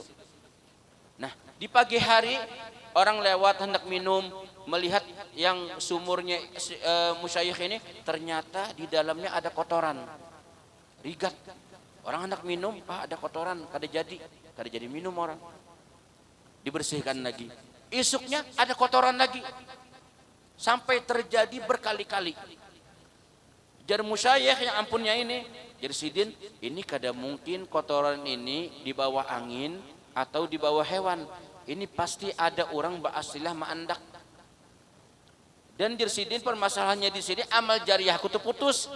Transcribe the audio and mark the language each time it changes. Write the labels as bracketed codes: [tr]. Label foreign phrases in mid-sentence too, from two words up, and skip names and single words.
[id] Nah, di pagi hari orang lewat hendak minum, melihat yang sumurnya musyayikh ini, ternyata di dalamnya ada kotoran, rigat. Orang hendak minum, Pak, ada kotoran, kada jadi minum orang. Dibersihkan lagi. Esoknya ada kotoran lagi. Sampai terjadi berkali-kali. [bjn] Jar musyayikh yang ampunnya ini, jar Sidin, ini kada mungkin kotoran ini di bawah angin atau di bawah hewan. [id] Ini pasti ada orang ba'asilah ma'andak. Dan jar Sidin permasalahannya di sini, amal jariahku terputus.